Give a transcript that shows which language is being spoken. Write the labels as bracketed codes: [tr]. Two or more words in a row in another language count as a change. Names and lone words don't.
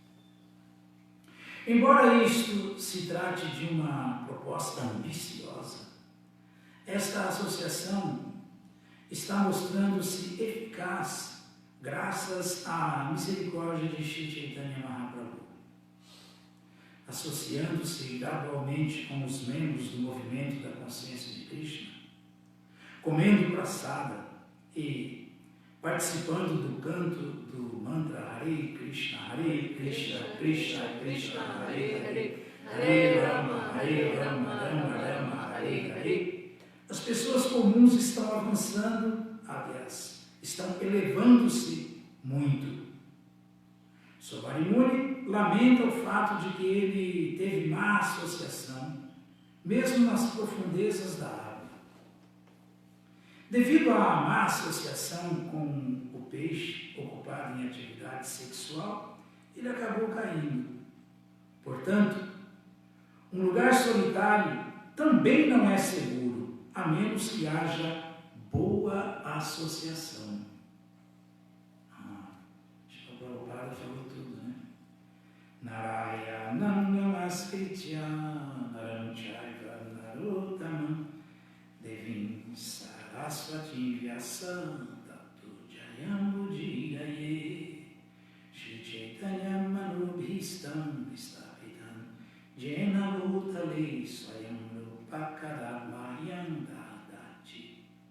[pt] Embora isto se trate de uma proposta ambiciosa, esta associação está mostrando-se eficaz graças à misericórdia de Shri Chaitanya Mahaprabhu. Associando-se gradualmente com os membros do movimento da consciência de Krishna, comendo prasada e participando do canto do mantra Hare Krishna, Krishna Krishna, Hare Hare, Hare Rama, Rama Rama, Hare Hare. As pessoas comuns estão avançando, aliás, estão elevando-se muito. Sobarimuni lamenta o fato de que ele teve má associação, mesmo nas profundezas da água. Devido à má associação com o peixe ocupado em atividade sexual, ele acabou caindo. Portanto, um lugar solitário também não é seguro, a menos que haja boa associação. Shila Prabhupada falou tudo, né? [sa] नारायणं नमस्कृत्य नरं चैव नरोत्तमम् देवीं सरस्वतीं व्यासं ततो जयम् बुधिरये श्री चैतन्य मनुभिस्तम् विस्तापितम् जेन भूतले स्वयं रूपकदर्मयम् ददाति